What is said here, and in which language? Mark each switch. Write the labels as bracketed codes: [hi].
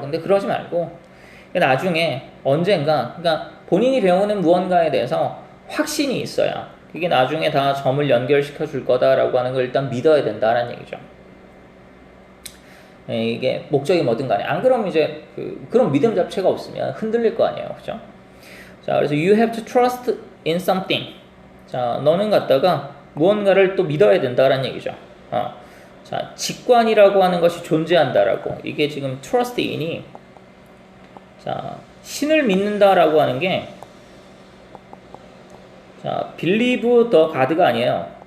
[ko] 근데 그러지 말고 나중에 언젠가 그러니까 본인이 배우는 무언가에 대해서 확신이 있어야 그게 나중에 다 점을 연결시켜 줄 거다라고 하는 걸 일단 믿어야 된다라는 얘기죠. 이게 목적이 뭐든 간에 안 그러면 이제 그런 믿음 자체가 없으면 흔들릴 거 아니에요. 그죠? 자, 그래서 [en] you have to trust in something. [ko] 자, 너는 갖다가 무언가를 또 믿어야 된다라는 얘기죠. 자, 직관이라고 하는 것이 존재한다라고. 이게 지금 trust in이 자, 신을 믿는다라고 하는 게 자, [en] believe the God [ko] 가 아니에요.